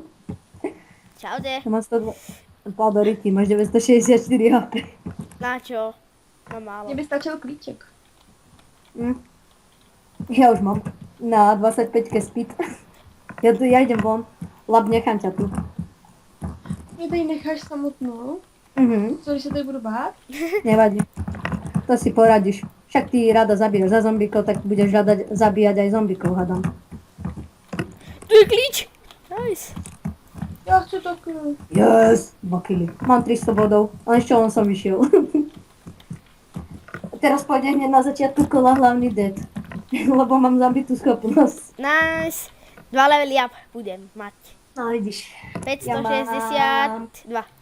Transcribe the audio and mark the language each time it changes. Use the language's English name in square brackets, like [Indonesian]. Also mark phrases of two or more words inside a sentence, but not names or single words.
[Slovak] Čaute. Ja mám 102. Padority, máš 964 HP. Na čo? Mám málo. [Czech] Mně by stačil klíček. [Slovak] Ja už mám. Na 25 speed. Ja idem von. Lab, nechám ťa tu. [Czech] Mě tady necháš samotnou? Co, když se tady budu bát? [Slovak] Nevadí. To si poradíš. Však ty rada zabíjaš za zombíkov, tak budeš rada zabíjať aj zombíkov, hadám. [Czech] Tu je klíč. Nice. Já chci taky. [Slovak] Yes! 2 killy. Mám 300 bodov, ale ešte on som vyšiel. Teraz pôjde hneď na začiatku kola hlavný dead. Lebo mám zabitú schopnosť. Nice. 2 levely up budem mať. No vidíš. 562.